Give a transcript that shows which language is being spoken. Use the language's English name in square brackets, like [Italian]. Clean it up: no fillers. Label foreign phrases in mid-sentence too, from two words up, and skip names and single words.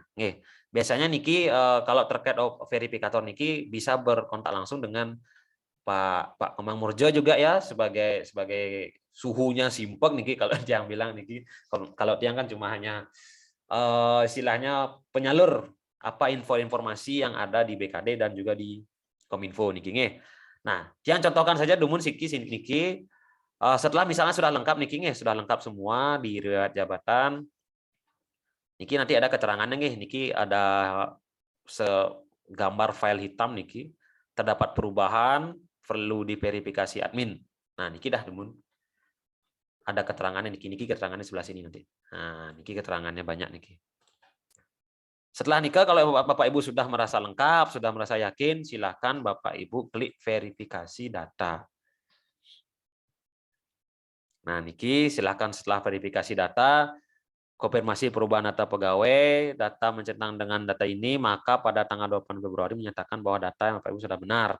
[Indonesian] Biasanya niki kalau terkait verifikator niki bisa berkontak langsung dengan Pak Kemang Murjo juga ya sebagai suhunya simpek niki kalau dia bilang niki. Kalau dia kan cuma hanya istilahnya penyalur apa informasi yang ada di BKD dan juga di Kominfo niki. Nah, yang contohkan saja [Balinese] dumun niki [Indonesian] setelah misalnya sudah lengkap niki sudah lengkap semua di riwayat jabatan. Niki nanti ada keterangannya niki ada gambar file hitam niki terdapat perubahan perlu diverifikasi admin. Nah, [Balinese] niki dah dumun. [Indonesian] Ada keterangannya niki keterangannya sebelah sini nanti. Nah, niki keterangannya banyak niki. Setelah nikah, kalau Bapak Ibu sudah merasa lengkap, sudah merasa yakin, silakan Bapak Ibu klik verifikasi data. Nah, niki silakan setelah verifikasi data, konfirmasi perubahan data pegawai, data mencentang dengan data ini, maka pada tanggal 8 Februari menyatakan bahwa data yang Bapak Ibu sudah benar.